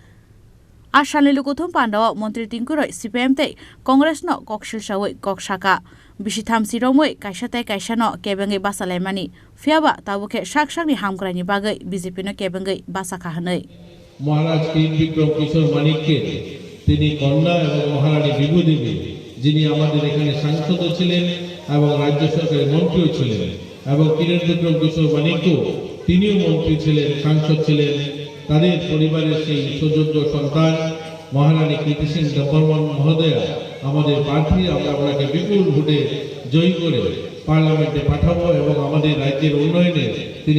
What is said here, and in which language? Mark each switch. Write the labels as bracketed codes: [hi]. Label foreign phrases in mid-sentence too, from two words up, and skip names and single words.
[trp] आसानि लुकुथुम पान्डाव मंत्री टिंकु रॉय सीपीएम तै कांग्रेस न ककसिल सावै ककसाका बिसिथाम सिरमै कायसातै कायसानो केबेंगै बासालायमानि फियाबा ताबुखे साकसाकनि हामग्रायनि बागै बीजेपी न केबेंगै बासाखा हनै [bn] महाराज विक्रम किशोर मानिकके তিনি কন্যা এবং মহারানী বিভু দেবী যিনি আমাদের এখানে সাংসদ ছিলেন এবং রাজ্য সরকারের মন্ত্রীও ছিলেন এবং কিরণ বিক্রম কিশোর মানিকও তিনিও মন্ত্রী ছিলেন সাংসদ ছিলেন তাদের পরিবারের সেই সুযোগ্য সন্তান মহারানী কীর্তি সিং বর্মন মহোদয়া আমাদের প্রার্থী আমরা আপনাকে বিপুল ভোটে জয়ী করে পার্লামেন্টে পাঠাবো এবং আমাদের রাজ্যের উন্নয়নে তিনি